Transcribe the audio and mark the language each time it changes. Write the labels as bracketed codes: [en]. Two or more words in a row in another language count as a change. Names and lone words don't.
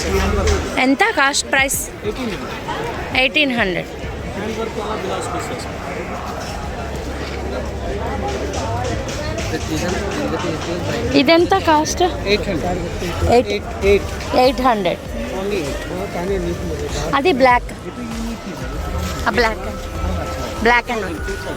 [te] ఎంత [en] cost price? [te] 1800. [en] hand work वाला blouse piece [te] ఇదెంత కాస్ట్? [en] 800. అది black, black black and white.